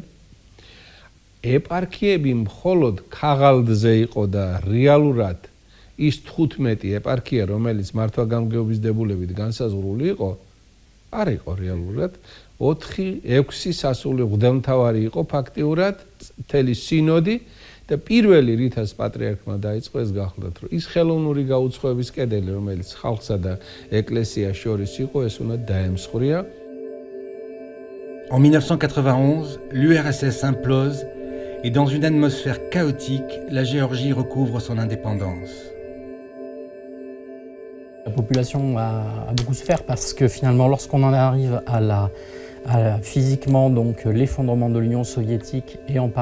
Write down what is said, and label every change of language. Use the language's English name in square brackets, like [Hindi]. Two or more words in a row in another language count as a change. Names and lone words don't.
[Georgian] ეპარქიები მხოლოდ ქაღალდზე იყო და რეალურად ის 15 ეპარქია, რომელიც მართვა-გამგეობის დებულებით განსაზღვრული იყო, არ იყო რეალურად. 4-6 სასულიერო მღვდელმთავარი იყო ფაქტიურად მთელი სინოდი და პირველი რითაც პატრიარქმა დაიწყო ეს გახლდათ, რომ ის ხელოვნური გაუცხოების კედელი, რომელიც ხალხსა და ეკლესიას შორის იყო, ეს უნდა დაემსხვრია. [French] En 1991, l'URSS implose et dans une atmosphère chaotique, la Géorgie recouvre son indépendance. La population a beaucoup souffert parce que finalement, lorsqu'on en arrive à physiquement donc l'effondrement de l'Union soviétique et en